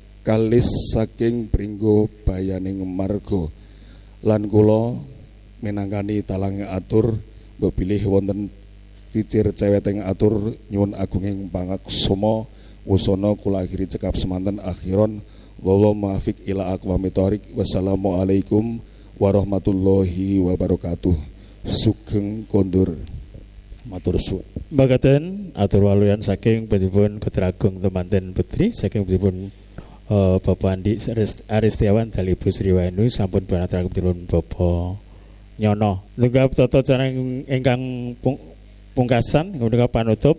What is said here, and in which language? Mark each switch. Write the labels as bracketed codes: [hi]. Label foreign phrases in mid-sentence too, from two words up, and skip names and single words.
[jv] kalis saking Pringgo Bayaning Marga lan kula minangkani talang atur mbok bilih wonten cicir ceweteng atur nyuwun agunging pangaksama wusana kula akhiri cekap semanten [ar] آخرا والله الموفق إلى أقوم الطريق. والسلام عليكم ورحمة الله وبركاته. [jv] Sugeng kondur matur suwun. Makaten atur waluyan saking panjenengan Putra Agung temanten putri saking panjenengan Bapak Andi Aristiawan dali Ibu Sriwanu sampun banaturaken panjenengan Bapak Nyono. Tunggap tata cara ingkang pungkasan menika panutup.